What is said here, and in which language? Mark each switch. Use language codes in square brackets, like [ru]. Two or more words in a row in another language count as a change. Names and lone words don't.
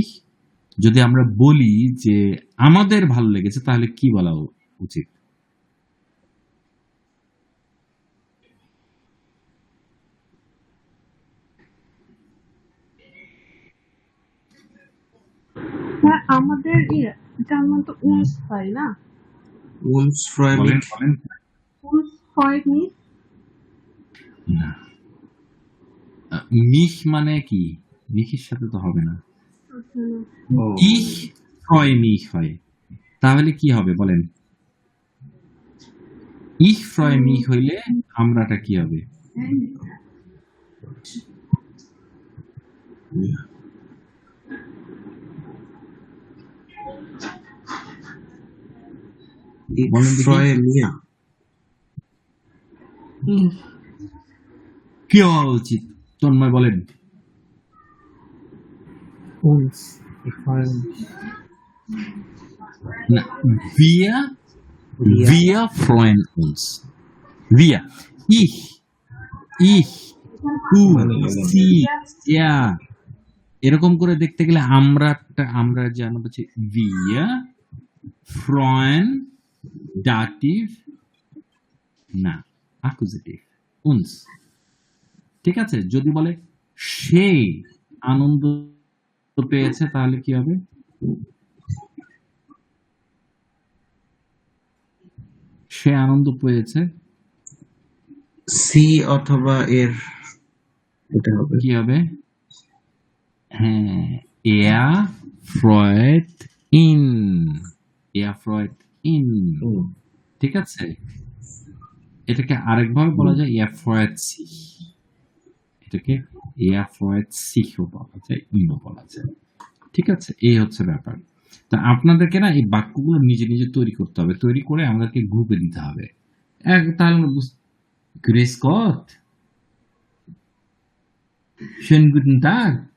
[bn] যদি আমরা বলি যে আমাদের ভালো লেগেছে, তাহলে কি বলা উচিত? হ্যাঁ, আমাদের এটার মানে তো উন্স হয় না, [de] uns freue [bn] বলেন [de] mich, [bn] বলেন। উন্স হয় নি। না, মিশ মানে কি? মিশের সাথে তো হবে না, [de] ich freu mich [bn] হয়। তাহলে কি হবে বলেন? [de] ich freu mich [bn] হইলে আমরাটা কি হবে? [de] ich [bn] বলেন দেখি। [de] freue mich, [bn] কি হওয়া উচিত? তন্ময় বলেন। [de] uns, ich freue mich। না, wir wir freuen uns, wir, ich, du, sie, [bn] er, এরকম করে দেখতে গেলে আমরা জানা বলছি [de] wir freuen, [bn] dativ না, [de] accusative, uns, [bn] ঠিক আছে? যদি বলে সে আনন্দ পেয়েছে, তাহলে কি হবে? সে আনন্দ পেয়েছে, সি অথবা এর এটা হবে। কি হবে? হ্যাঁ, [de] er freut ihn, er freut ihn, হুম, [bn] ঠিক আছে? এটাকে আরেকভাবে বলা যায় [de] er freut sich, [bn] এটাকে [de] er freut sich [bn] ও বলা যায়, ihn ও বলা যায়, ঠিক আছে? এই হচ্ছে ব্যাপার। তা আপনাদেরকে না এই বাক্যগুলো নিজে নিজে তৈরি করতে হবে, তৈরি করে আমাদেরকে গ্রুপে দিতে হবে। তাহলে আমরা [de] Grüß Gott, schönen guten Tag.